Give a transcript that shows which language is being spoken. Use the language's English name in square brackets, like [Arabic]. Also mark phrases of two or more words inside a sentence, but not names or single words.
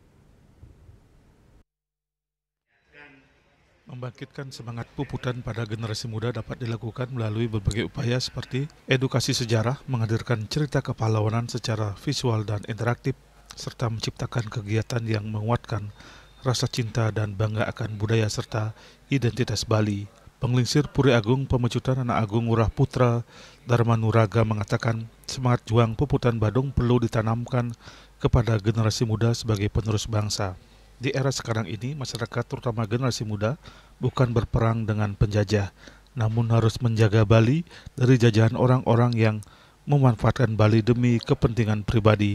[Indonesian] Membangkitkan semangat puputan pada generasi muda dapat dilakukan melalui berbagai upaya seperti edukasi sejarah, menghadirkan cerita kepahlawanan secara visual dan interaktif, serta menciptakan kegiatan yang menguatkan rasa cinta dan bangga akan budaya serta identitas Bali. Penglingsir Puri Agung Pemecutan Anak Agung Ngurah Putra Dharmanuraga mengatakan semangat juang puputan Badung perlu ditanamkan kepada generasi muda sebagai penerus bangsa. Di era sekarang ini, masyarakat terutama generasi muda bukan berperang dengan penjajah, namun harus menjaga Bali dari jajahan orang-orang yang memanfaatkan Bali demi kepentingan pribadi.